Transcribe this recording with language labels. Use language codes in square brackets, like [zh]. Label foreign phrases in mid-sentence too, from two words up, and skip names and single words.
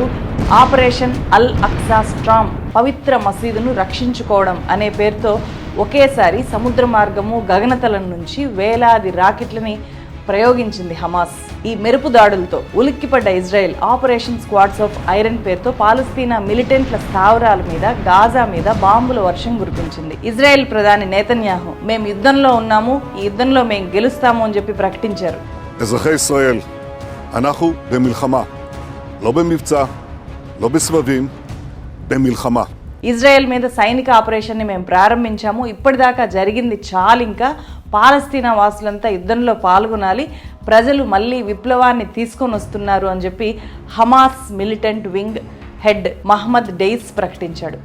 [te] ఆపరేషన్ అల్ అక్సా స్ట్రామ్, పవిత్ర మసీదును రక్షించుకోవడం అనే పేరుతో ఒకేసారి సముద్ర మార్గము, గగనతలం నుంచి వేలాది రాకెట్లని ప్రయోగించింది హమాస్. ఈ మెరుపు దాడులతో ఉలిక్కిపడ్డ ఇజ్రాయెల్ ఆపరేషన్ స్క్వాడ్స్ ఆఫ్ ఐరన్ పేరుతో పాలస్తీనా మిలిటెంట్ల స్థావరాల మీద, గాజా మీద బాంబుల వర్షం కురిపించింది. ఇజ్రాయెల్ ప్రధాని నేతన్యాహు, మేము యుద్ధంలో ఉన్నాము, ఈ యుద్ధంలో మేము గెలుస్తాము అని చెప్పి ప్రకటించారు. [he] אזרחי ישראל, אנחנו במלחמה, לא במבצע, לא בסבבים, במלחמה. [te] ఇజ్రాయెల్ మీద సైనిక ఆపరేషన్ని మేము ప్రారంభించాము, ఇప్పటిదాకా జరిగింది చాలు, ఇంకా పాలస్తీనా వాసులంతా యుద్ధంలో పాల్గొనాలి, ప్రజలు మళ్ళీ విప్లవాన్ని తీసుకొని వస్తున్నారు అని చెప్పి హమాస్ [en] militant wing head [te] మహమ్మద్ డెయిస్ ప్రకటించాడు.